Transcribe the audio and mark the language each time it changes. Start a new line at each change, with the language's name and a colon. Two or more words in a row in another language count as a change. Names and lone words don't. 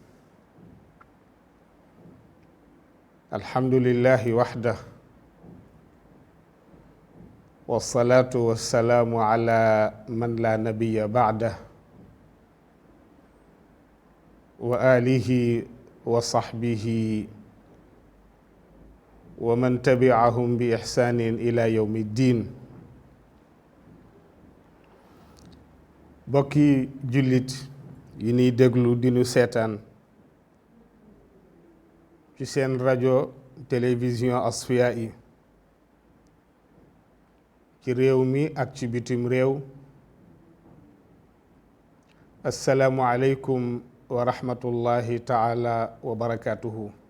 Arabic: الحمد لله وحده والصلاة والسلام على من لا نبي بعده وآله وصحبه ومن تبعهم بإحسان إلى يوم الدين.
Wolof: bokki jullit yi ñuy déglu di nu seetaan ci seen rajo télévision Asfiyahi ci réew mi ak ci bitim réew,
Arabic: السلام عليكم ورحمة الله تعالى وبركاته.